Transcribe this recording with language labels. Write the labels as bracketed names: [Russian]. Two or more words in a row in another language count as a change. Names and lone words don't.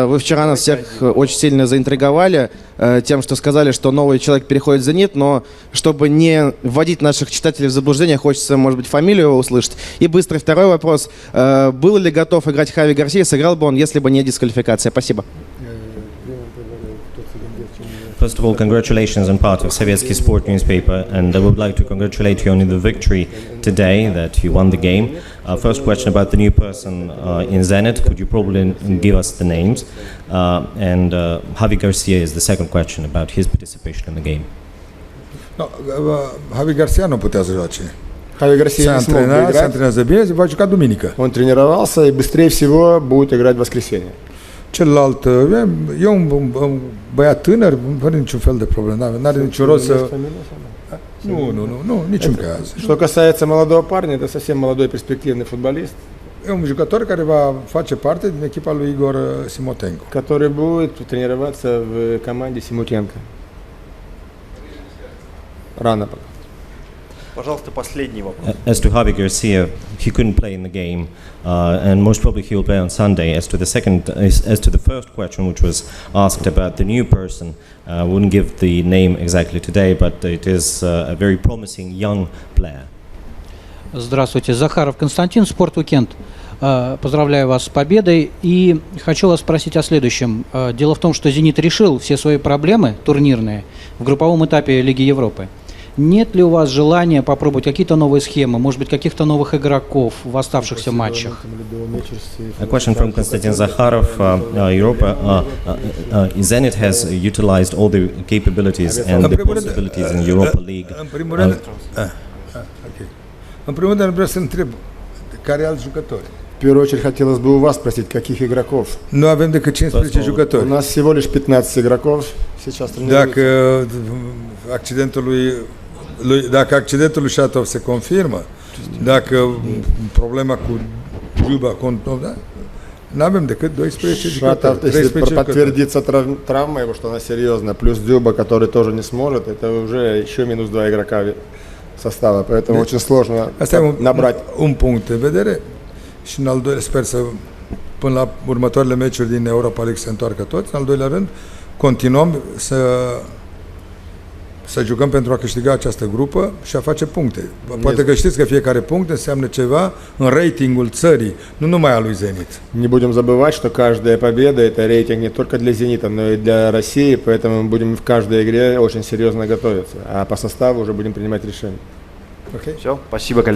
[Russian] Вы вчера нас всех очень сильно заинтриговали тем, что сказали, что новый человек переходит в «Зенит», но чтобы не вводить наших читателей в заблуждение, хочется, может быть, фамилию услышать. И быстрый второй вопрос. Был ли готов играть Хави Гарсия, сыграл бы он, если бы не дисквалификация? Спасибо. [English] First of all, congratulations on part of Sovietsky Sport newspaper, and I would like to congratulate you on the victory today, that you won the game. First question about the new person in Zenit, could you probably give us the names? And Javi Garcia is the second question about his participation in the game. [Romanian] No, Javi Garcia nu putea să joace. [Russian] Javi Garcia не смог бы играть. [Romanian] Se antrenează bine, va juca duminică. [Russian] Он тренировался и быстрее всего будет играть в воскресенье. [Romanian] Celălalt, e un băiat tânăr, fără niciun fel de problemă, n-are niciun rost să... Nu, niciun caz. [Russian] Что касается молодого парня, это совсем молодой перспективный футболист. [Romanian] E un jucător care va face parte din echipa lui Igor Simotenko. [Russian] Который будет тренироваться в команде Симутенко. Рано пока. Пожалуйста, последний вопрос. [English] As to Javi Garcia, he couldn't play in the game, and most probably he will play on Sunday. As to the first question, which was asked about the new person, I wouldn't give the name exactly today, but it is a very promising young player. [Russian] Здравствуйте, Захаров Константин, Спорт-Уикенд. Поздравляю вас с победой и хочу вас спросить о следующем. Дело в том, что «Зенит» решил все свои проблемы турнирные в групповом этапе Лиги Европы. Нет ли у вас желания попробовать какие-то новые схемы, может быть, каких-то новых игроков в оставшихся матчах? [English] A question from Konstantin Zakharov, Zenit has utilized all the capabilities and the possibilities in Europa League. [Romanian] În primul rând vreau să întreb care alți jucători. [Russian] В первую очередь хотелось бы у вас спросить, каких игроков? [Romanian] Nu avem decât 15 jucători. [Russian] У нас всего лишь 15 игроков сейчас тренируются. [Romanian] Dacă accidentul lui Shatov se confirmă, dacă problema cu Juba, nu avem decât 12 jucători. [Russian] Если подтвердится травма его, что она серьезная, плюс Дзюба, который тоже не сможет, это уже еще минус 2 игрока состава, поэтому очень sложно набрать. [Romanian] Un punct de vedere și în al doilea, sper să până la următoarele meciuri din Europa League se întoarcă toți. În al doilea rând, continuăm să jucăm pentru a câștiga această grupă și a face puncte. Poate că știți că fiecare punct înseamnă ceva în ratingul țării, nu numai al lui Zenit. [Russian] Не будем забывать, что каждая победа это рейтинг не только для «Зенита», но и для России, поэтому мы будем в каждой игре очень серьезно готовиться, а по составу уже будем принимать решения. [English] Okay? [Russian] Все, спасибо, коллеги.